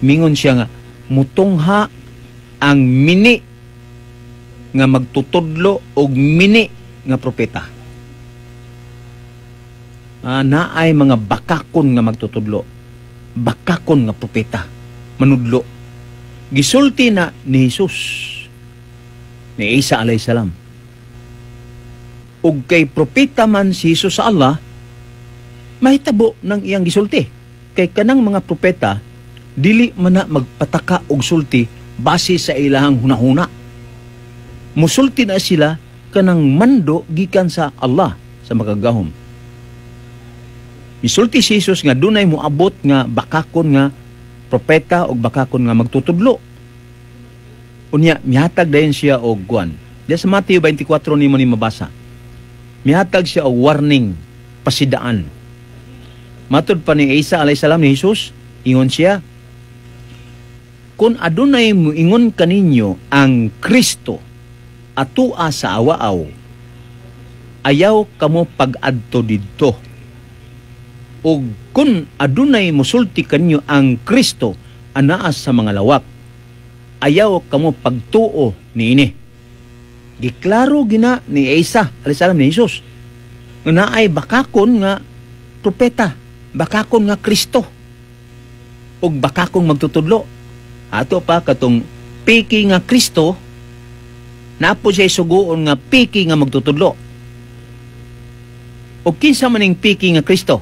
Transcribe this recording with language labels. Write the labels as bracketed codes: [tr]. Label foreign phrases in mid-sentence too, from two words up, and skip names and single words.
[ceb] Mingon siya nga, mutungha ang mini nga magtutudlo og mini nga propeta. Naay mga bakakon nga magtutudlo, bakakon nga propeta, manudlo. gisulti na ni Jesus, ni Isa [ar] عليه السلام. [ceb] Ug kay propeta man si Jesus sa Allah, mahitabo ng iyang gisulti. Kay kanang mga propeta, dili man na magpataka og sulti base sa ilahang hunahuna. Musulti na sila kanang mando gikan sa Allah sa makagahom. Misulti si Jesus nga dunay moabot nga bakakon nga propeta o bakakon nga magtutudlo. Unya, mihatag dayon siya og guan. Diya sa Mateo 24 nimo ni mabasa. Mihatag siya og warning, pasidaan. Matod pa ni Isa [ar] عليه السلام [ceb] ni Jesus, ingon siya, kung adunay mo ingon kaninyo ang Kristo atua sa awaaw, ayaw kamo pag-adto didto. O kung adunay musulti kanyo ang Kristo anaas sa mga lawak, ayaw kamo pagtuo niini. Giklaro gina ni Isa [ar] عليه السلام [ceb] ni Jesus nga naay bakakon nga propeta, bakakon nga Kristo, ug bakakon magtutudlo. Ato pa katong piki nga Kristo, napo siya suguon nga piki nga magtutudlo. O kinsa maning piki nga Kristo?